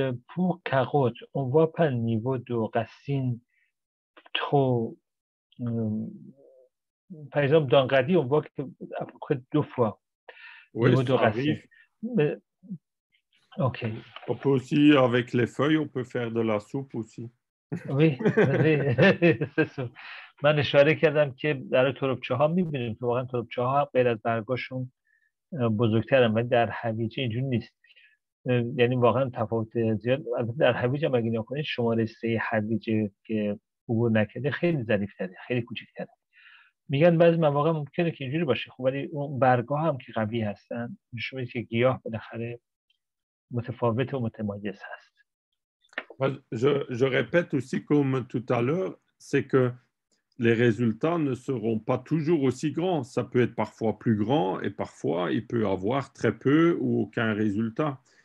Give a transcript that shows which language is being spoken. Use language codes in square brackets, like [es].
[fr] Pour carottes, on voit pas le niveau de racine trop. Par exemple, dans radis, on voit que à peu près 2 fois. Oui, niveau de racine. arrive. Mais... Ok. On peut aussi, avec les feuilles, on peut faire de la soupe aussi. Oui, c'est ça. [fa] من اشاره کردم که در تربچه ها می‌بینیم که واقعا تربچه ها غیر از برگاشون بزرگترن، ولی در هویج اینجوری نیست. یعنی واقعا تفاوت زیاد. البته در هویج هم اگه نگاه کنید شماره 3 هویج که عبور نکرده خیلی ظریف‌تره، خیلی کوچک‌تره. میگن بعضی مواقع ممکنه که اینجوری باشه، خب ولی اون برگ‌ها هم که قوی هستن نشون میده که گیاه بالاخره متفاوت و متمایز هست. [fr] Je répète aussi comme tout à l'heure, c'est que les résultats ne seront pas toujours aussi grands. Ça peut être parfois plus grand et parfois il peut avoir très peu ou aucun résultat.